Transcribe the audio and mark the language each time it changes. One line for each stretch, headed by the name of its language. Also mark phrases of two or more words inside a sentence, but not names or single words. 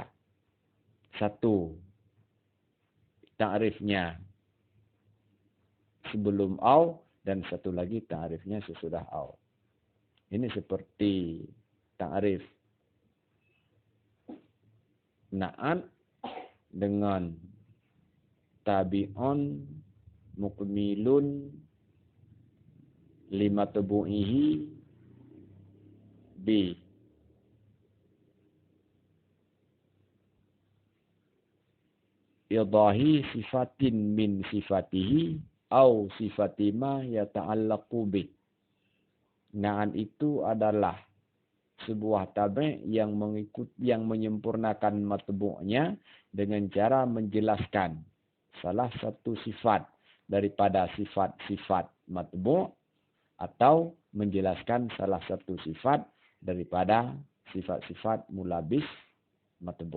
Indonesian: Satu, ta'rifnya sebelum au dan satu lagi ta'rifnya sesudah au. Ini seperti ta'rif na'at dengan
Arabic: تابعٌ مكمِّلٌ لمتبوعه بإيضاح صفةٍ من صفاته أو صفة ما يتعلق به.
Indonesian: Na'at itu adalah sebuah tabi' yang menyempurnakan matbu'nya dengan cara menjelaskan salah satu sifat daripada sifat-sifat matbu' atau menjelaskan salah satu sifat daripada sifat-sifat mulabis matbu'.